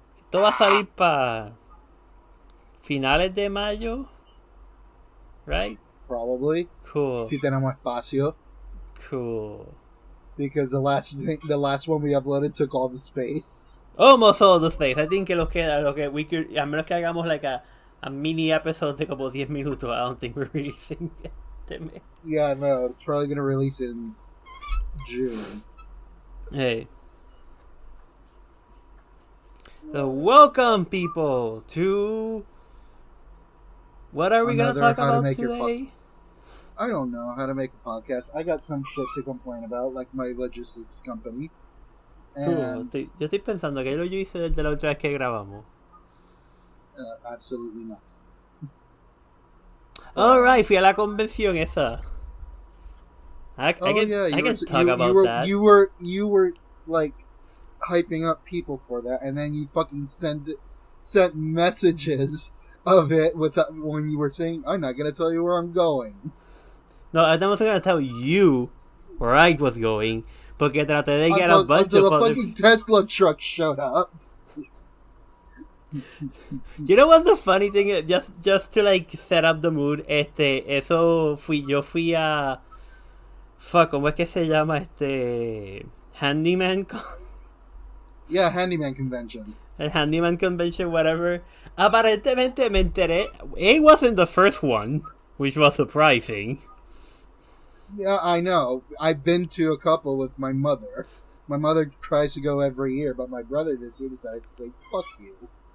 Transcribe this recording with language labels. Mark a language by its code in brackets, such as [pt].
[es] Esto va a salir para finales de mayo, right? [en] Probably. Cool. [es] Si tenemos espacio. [en] Cool. Because the last one we uploaded took all the space. Almost all the space. I think [es] que lo que [en] we could, [es] a menos que hagamos [en] like a mini episode [es] de como 10 minutos, [en] I don't think we're releasing it. Yeah, no, it's probably going to release in June. Hey. So welcome people to what are we going to talk about today? I don't know how to make a podcast. I got some shit to complain about, like my logistics company. Cool. [es] Yo estoy pensando que lo yo hice desde la otra vez que grabamos. [en] Absolutely nothing. [es] Alright, fui a la convención esa. [en] I can talk about that. You were like hyping up people for that, and then you fucking sent messages of it when you were saying, "I'm not gonna tell you where I'm going." No, I wasn't gonna tell you where I was going, [es] porque traté de [en] get a bunch until of the fucking Tesla truck showed up. You know what's the funny thing? Just to like set up the mood, [es] yo fui a fuck, ¿cómo es que se llama handyman? [en] Yeah, handyman convention. [es] El handyman convention, whatever. Aparentemente me enteré. [en] It wasn't the first one, which was surprising. Yeah, I know. I've been to a couple with my mother. My mother tries to go every year, but my brother this year decided to say, "Fuck you."